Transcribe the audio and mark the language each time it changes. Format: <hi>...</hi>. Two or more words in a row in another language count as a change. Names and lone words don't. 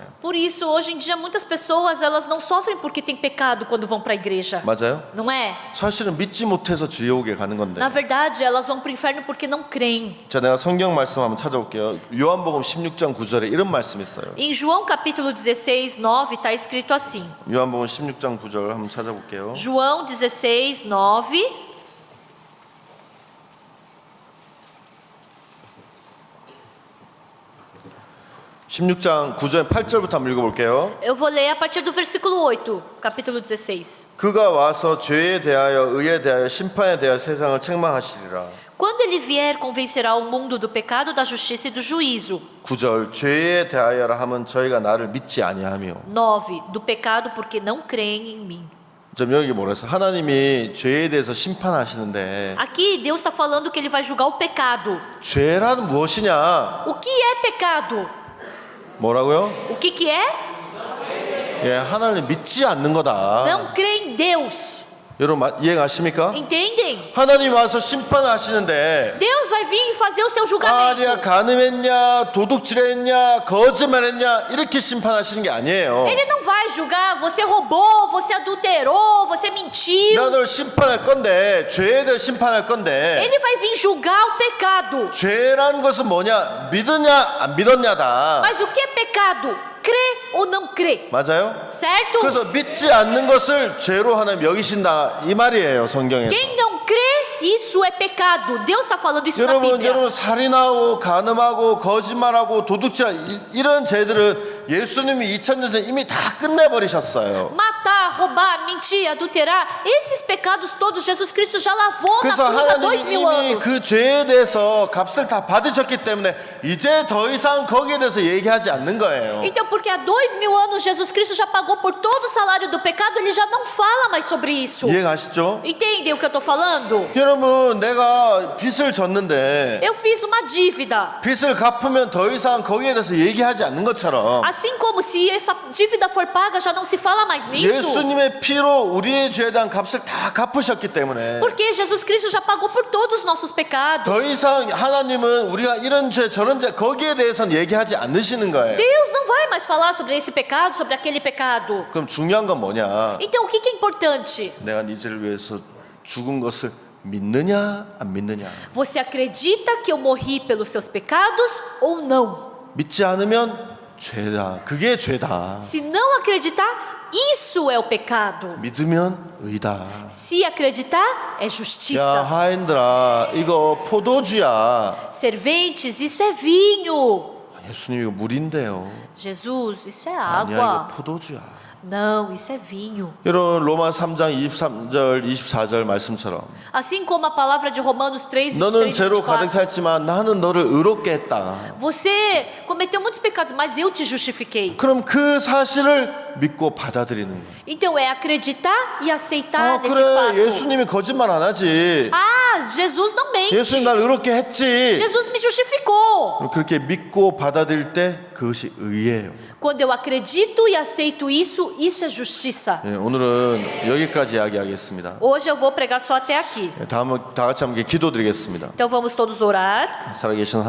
<pt>Por isso, hoje em dia, muitas pessoas elas não sofrem porque tem pecado quando vão para a igreja.</pt> <ko>맞아요?</ko> <pt>Não é?</pt> <ko>사실은 믿지 못해서 지옥에 가는 건데.</ko> <pt>Na verdade, elas vão para o inferno porque não creem.</pt> <ko>자, 내가 성경 말씀 한번 찾아볼게요. 요한복음 16장 9절에 이런 말씀이 있어요.</ko> <pt>Em João capítulo 16, 9, está escrito assim.</pt> <ko>요한복음 16장 9절 한번 찾아볼게요.</ko> <pt>João 16, 9.</pt> <ko>16장 9절 8절부터 한번 읽어볼게요.</ko> <pt>Eu vou ler a partir do versículo 8, capítulo 16.</pt> <ko>그가 와서 죄에 대하여 의에 대하여 심판에 대하여 세상을 책망하시리라.</ko> <pt>Quando ele vier, convencerá o mundo do pecado, da justiça e do juízo.</pt> <ko>9절 죄에 대하여라 하면 저희가 나를 믿지 아니하며.</ko> <pt>9. Do pecado porque não creem em mim.</pt> <ko>좀 여기 뭐라서 하나님이 죄에 대해서 심판하시는데</ko> <pt>Aqui Deus está falando que ele vai julgar o pecado.</pt> <ko>죄란 무엇이냐?</ko> <pt>O que é pecado?</pt> <ko>뭐라고요?</ko> <pt>O que é?</pt> <ko>예, 하나님 믿지 않는 거다.</ko> <pt>Não crê em Deus.</pt> <ko>여러분 이해가십니까?</ko> <pt>Entendem?</pt> <ko>하나님 와서 심판하시는데</ko> <pt>Deus vai vir e fazer o seu</pt> <ko>아,</ko> <pt>julgamento.</pt> <ko>네가 간음했냐, 도둑질했냐, 거짓말했냐 이렇게 심판하시는 게 아니에요.</ko> <pt>Ele não vai julgar, você roubou, você adulterou, você mentiu.</pt> <ko>나 널 심판할 건데 죄에 대해 심판할 건데</ko> <pt>Ele vai vir julgar o pecado.</pt> <ko>죄란 것은 뭐냐? 믿느냐 안 믿었냐다.</ko> <pt>Mas o que é pecado? Crê ou não crê?</pt> <ko>맞아요?</ko> <pt>Certo?</pt> <ko>그래서 믿지 않는 것을 죄로 하나님 여기신다 이 말이에요, 성경에서.</ko> <pt>Quem não crê, isso é pecado. Deus está falando isso na</pt> <ko>여러분,</ko> <pt>Bíblia.</pt> <ko>여러분 살인하고 간음하고 거짓말하고 도둑질 이런 죄들은 예수님이 2000년 전에 이미 다 끝내버리셨어요.</ko> <pt>Matar, roubar, mentir, adulterar, esses pecados todos Jesus Cristo já lavou na</pt> <ko>그래서</ko> <pt>cruz há</pt> <ko>하나님이</ko> <pt>2000</pt> <ko>이미</ko> <pt>anos.</pt> <ko>그 죄에 대해서 값을 다 받으셨기 때문에 이제 더 이상 거기에 대해서 얘기하지 않는 거예요.</ko> <pt>Então, porque há 2000 anos Jesus Cristo já pagou por todo o salário do pecado, ele já não fala mais sobre isso.</pt> <ko>이해가시죠?</ko> <pt>Entendem o que eu estou falando?</pt> <ko>여러분, 내가 빚을 졌는데</ko> <pt>Eu fiz uma dívida.</pt> <ko>빚을 갚으면 더 이상 거기에 대해서 얘기하지 않는 것처럼</ko> <pt>Assim como se essa dívida for paga, já não se fala mais nisso.</pt> <ko>예수님의 피로 우리의 죄에 대한 값을 다 갚으셨기 때문에</ko> <pt>Porque Jesus Cristo já pagou por todos os nossos pecados.</pt> <ko>더 이상 하나님은 우리가 이런 죄 저런 죄 거기에 대해서는 얘기하지 않으시는 거예요.</ko> <pt>Deus não vai mais falar sobre esse pecado, sobre aquele pecado.</pt> <ko>그럼 중요한 건 뭐냐?</ko> <pt>Então, o que é importante?</pt> <ko>내가 네 죄를 위해서 죽은 것을 믿느냐 안 믿느냐?</ko> <pt>Você acredita que eu morri pelos seus pecados ou não?</pt> <ko>믿지 않으면 죄다. 그게 죄다.</ko> <pt>Se não acreditar, isso é o pecado.</pt> <ko>믿으면 의다.</ko> <pt>Se acreditar, é</pt> <ko>야,</ko> <pt>justiça.</pt> <ko>하인들아, 이거 포도주야.</ko> <pt>Serventes, isso é vinho.</pt> <ko>예수님 이거 물인데요.</ko> <pt>Jesus, isso é</pt> <ko>아니야, 이거</ko> <pt>água.</pt> <ko>포도주야.</ko> <pt>Não, isso é vinho.</pt> <ko>이런 로마 3장 23절 24절 말씀처럼</ko> <pt>Assim como a palavra de Romanos 3, 23</pt> <ko>너는</ko> <pt>e</pt> <ko>죄로 가득</ko> <pt>24.</pt> <ko>찼지만 나는 너를 의롭게 했다.</ko> <pt>Você cometeu muitos pecados, mas eu te justifiquei.</pt> <ko>그럼 그 사실을 믿고 받아들이는 거예요.</ko> <pt>Então é acreditar e aceitar</pt> <ko>아,</ko> <pt>desse</pt> <ko>그래.</ko> <pt>fato.</pt> <ko>예수님이 거짓말 안 하지.</ko> <pt>Ah, Jesus não mente.</pt> <ko>예수님 날 의롭게 했지.</ko> <pt>Jesus me justificou.</pt> <ko>그렇게 믿고 받아들일 때 그것이 의예요.</ko> <pt>Quando eu acredito e aceito isso, isso é justiça.</pt> <ko>예, 오늘은 여기까지 이야기하겠습니다.</ko> <pt>Hoje eu vou pregar só até aqui.</pt> <ko>다음은 다 같이 함께 기도드리겠습니다.</ko> <pt>Então vamos todos orar.</pt> <ko>살아계신 하나님</ko>